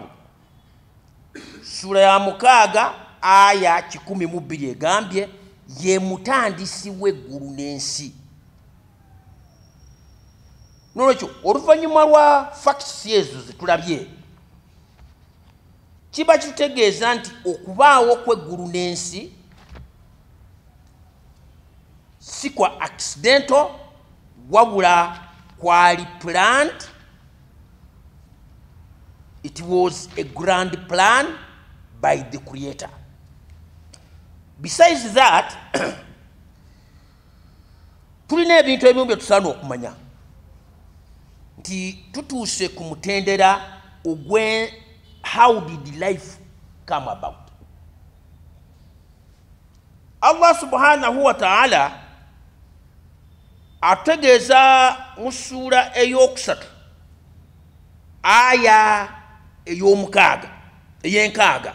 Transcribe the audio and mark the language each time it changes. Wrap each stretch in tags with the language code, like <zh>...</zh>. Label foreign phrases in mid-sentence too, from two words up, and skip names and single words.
<lg>Sura ya mukaaga aya 12 egambye ye mutandisi w'eggulu n'ensi. Nolwekyo oluvannyuma lwa facts ezo zetulabye kiba kitutegeeza nti okubaawo kw'eggulu n'ensi si kwa accidental, wabula kwali planned.</lg> <en>It was a grand plan by the Creator. Besides that,</en> <lg>tulina ebintu ebimu bye tusaana okumanya nti tutuuse ku mutendera ogwe</lg> <en>how did life come about.</en> <ar>الله سبحانه وتعالى</ar> <lg>ategeeza mu sura ey'okusatu aya ey'enkaaga.</lg>